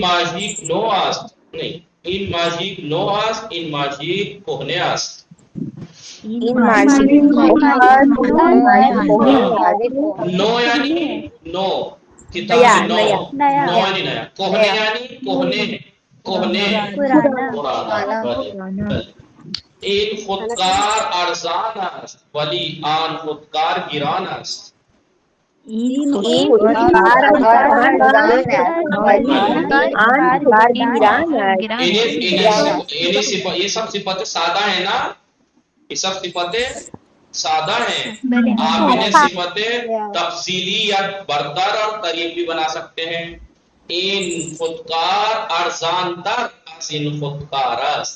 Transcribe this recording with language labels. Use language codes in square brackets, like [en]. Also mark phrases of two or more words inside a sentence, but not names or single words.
[fa] نو است. نہیں این ماژیک نو است این ماژیک کهنه است. این ماضی مخاطب نو یعنی نو کتاب [ur] نیا [fa] نو [ur] نیا نیا [fa] نو یعنی نیا کوہنے یعنی کوہنے کوہنے [ur] پرانا [fa] پرانا بله این خودکار ارزان است ولی آن خودکار گران است این خودکار ارزان است ولی آن خودکار گران است [ur] یہ سب صفتیں سادہ ہیں نا یہ سب صفتیں سادہ ہیں [fa] بله [ur] آپ انہیں صفتیں تفصیلی یا برتر اور قریب بھی بنا سکتے ہیں [fa] این خودکار ارزان تر از این خودکار است